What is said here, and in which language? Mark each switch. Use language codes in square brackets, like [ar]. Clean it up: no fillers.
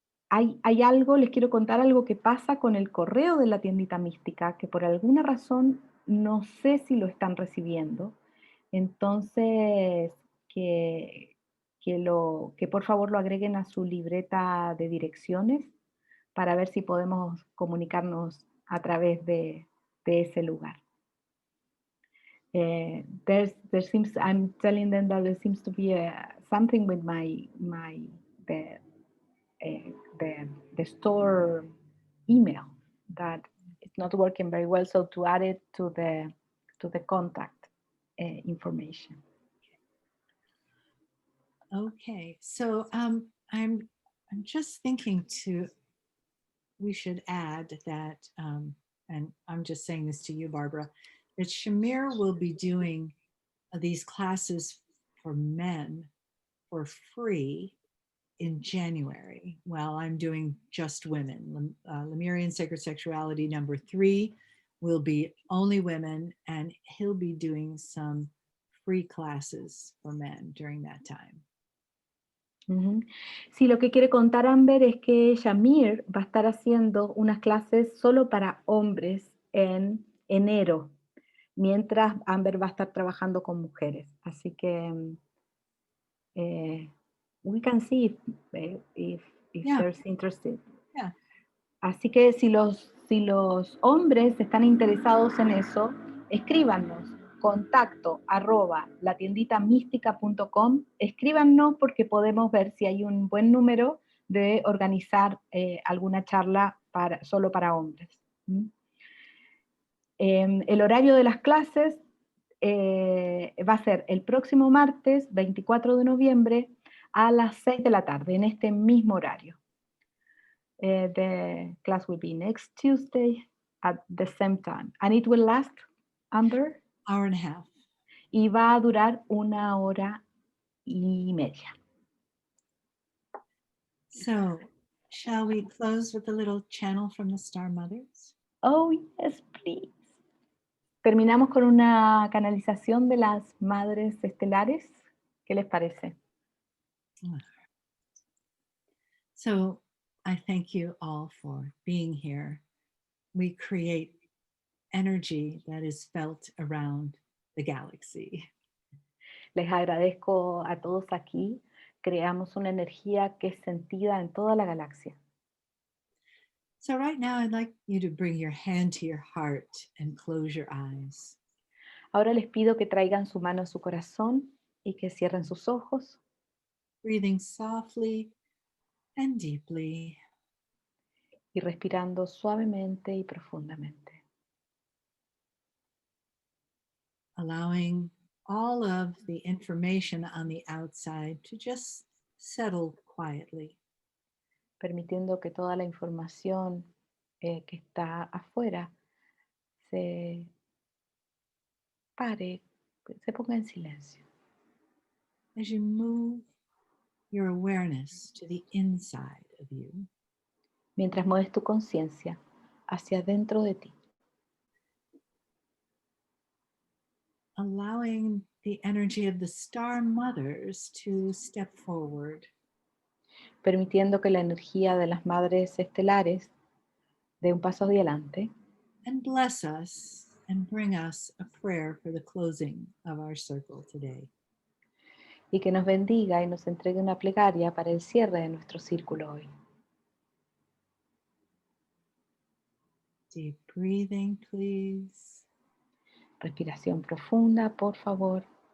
[es] Hay algo, les quiero contar algo que pasa con el correo de la tiendita mística, que por alguna razón no sé si lo están recibiendo. Entonces, que por favor lo agreguen a su libreta de direcciones para ver si podemos comunicarnos a través de ese lugar. [en] I'm telling them that there seems to be something with the store email that it's not working very well. So to add it to the contact information. Okay, so I'm just thinking we should add that, and I'm just saying this to you, Barbara, that Shamir will be doing these classes for men for free in January, while I'm doing just women. Lemurian Sacred Sexuality number 3 will be only women, and he'll be doing some free classes for men during that time. [es] Sí, lo que quiere contar Amber es que Shamir va a estar haciendo unas clases solo para hombres en enero, mientras Amber va a estar trabajando con mujeres. Así que [en] we can see if Yeah. there's interested. Yeah. [es] Así que si los hombres están interesados en eso, escríbanos, contacto @latienditamística.com, escríbanos porque podemos ver si hay un buen número de organizar alguna charla solo para hombres. El horario de las clases va a ser el próximo martes 24 de noviembre a las 6 de la tarde, en este mismo horario. [en] The class will be next Tuesday at the same time. And it will last, Amber? Hour and a half. [es] Y va a durar 1 hora y media. [en] So, shall we close with a little channel from the Star Mothers? Oh, yes, please. [es] Terminamos con una canalización de las madres estelares. ¿Qué les parece? [en] So, I thank you all for being here. We create energy that is felt around the galaxy. [es] Les agradezco a todos aquí. Creamos una energía que es sentida en toda la galaxia. [en] So right now I'd like you to bring your hand to your heart and close your eyes. [es] Ahora les pido que traigan su mano a su corazón y que cierren sus ojos. [en] Breathing softly and deeply. [es] Y respirando suavemente y profundamente. [en] Allowing all of the information on the outside to just settle quietly. [es] Permitiendo que toda la información que está afuera se pare, se ponga en silencio. [en] As you move your awareness to the inside of you. [es] Mientras mueves tu conciencia hacia dentro de ti. [en] Allowing the energy of the star mothers to step forward. [es] Permitiendo que la energía de las madres estelares dé un paso adelante. [en] And bless us and bring us a prayer for the closing of our circle today. [es] Y que nos bendiga y nos entregue una plegaria para el cierre de nuestro círculo hoy. [en] Deep breathing, please. [es] Respiración profunda, por favor.